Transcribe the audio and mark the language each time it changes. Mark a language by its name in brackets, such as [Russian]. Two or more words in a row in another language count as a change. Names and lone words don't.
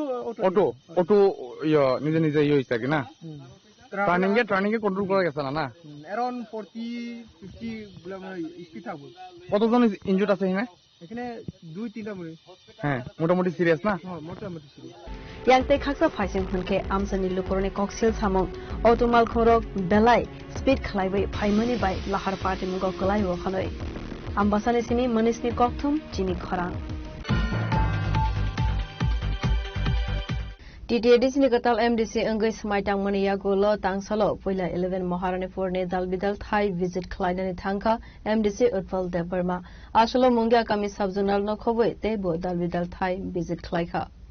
[Bangla] অটো নিজে নিজে হইছে কি না ট্রার্নিং এ কন্ট্রোল করা গেছে না অ্যারাউন্ড 40-50 গুলা মানে স্পিড থাকবো কতজন ইনজুর্ড আছে এখানে 2-3টা মনে হ্যাঁ মোটামুটি সিরিয়াস না মোটামুটি সিরিয়াস [Kok Borok] ইয়াংতে খাকসা ফাইসিং हुनके आमसनि लुकरनि कक्सेल सामं अटोमाल खरक बेलाय स्पीड खलायबै फाइमनि बाय लाहार पार्टी मुगो कलाय वखनै आम्बासानि सिनि मनिसनि कक्थुम चिनि खरा TTADC ni katal MDC अंगै समाइटां मनिया गोलो तांसलो पहिला 11 महारानी फोरने दालबिदाल थाई विजिट खलायनानि थांखा MDC उत्पल देबरमा आसलो मुंगिया कामी [English] sub zonal [Kok Borok] न खबै तेबो दालबिदाल थाई विजिट खलायखा